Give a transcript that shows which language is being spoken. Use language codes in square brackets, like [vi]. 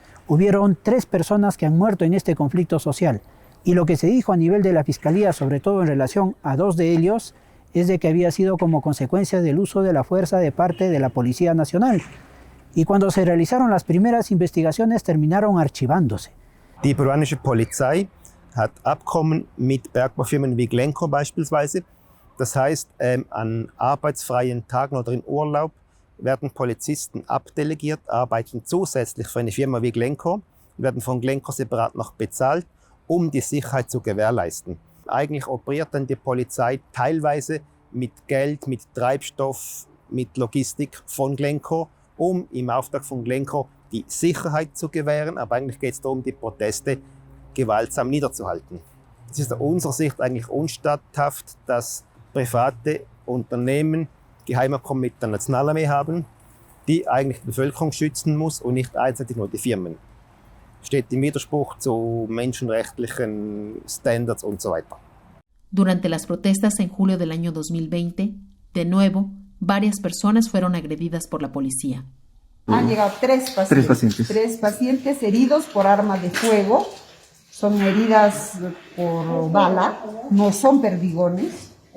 [es] Hubieron 3 personas que han muerto en este conflicto social y lo que se dijo a nivel de la Fiscalía, sobre todo en relación a 2 de ellos, es de que había sido como consecuencia del uso de la fuerza de parte de la Policía Nacional. Y cuando se realizaron las primeras investigaciones terminaron archivándose. [de] Die peruanische Polizei hat Abkommen mit Bergbaufirmen wie Glencore beispielsweise. Das heißt, an arbeitsfreien Tagen oder in Urlaub werden Polizisten abdelegiert, arbeiten zusätzlich für eine Firma wie Glencore, werden von Glencore separat noch bezahlt, um die Sicherheit zu gewährleisten. Eigentlich operiert dann die Polizei teilweise mit Geld, mit Treibstoff, mit Logistik von Glencore, um im Auftrag von Glencore die Sicherheit zu gewähren, aber eigentlich geht es darum, die Proteste gewaltsam niederzuhalten. Es ist aus unserer Sicht eigentlich unstatthaft, dass private Unternehmen Geheimabkommen mit der Nationalarmee haben, die eigentlich die Bevölkerung schützen muss und nicht einseitig nur die Firmen. Steht im Widerspruch zu menschenrechtlichen Standards und so weiter. [es] Durante las protestas en julio del año 2020, de nuevo, varias personas fueron agredidas por la policía. Han llegado 3 pacientes. 3 pacientes heridos por arma de fuego. Son heridas por bala, no son perdigones.